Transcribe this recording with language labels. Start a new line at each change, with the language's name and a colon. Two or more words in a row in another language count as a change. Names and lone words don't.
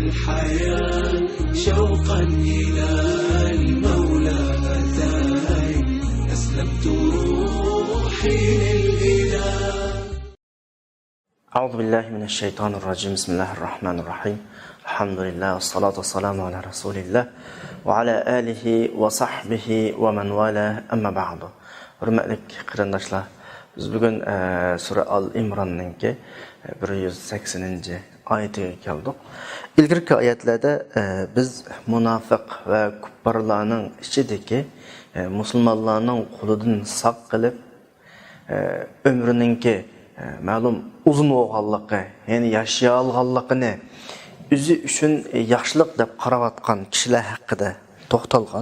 Arabic: الحياة شوقا إلى المولى أتاي أسلمت روحي للإله. أعوذ بالله من الشيطان الرجيم. بسم الله الرحمن الرحيم. الحمد لله والصلاة والسلام على رسول الله وعلى آله وصحبه ومن والاه. أما بعد.
Uzbek: Hürmetlik qarindoshlar, biz bugun sura Al-Imron'ninki 180. oyatiga keldik. İlgirki oyatlarda biz munofiq va kuffarlarning ichidagi musulmonlarning qo'lidan saq qilib ömrününki ma'lum uzun bo'lganligi, ya'ni yashay olganligini o'zi uchun yaxshilik deb qarayotgan kishilar haqida to'xtalgan.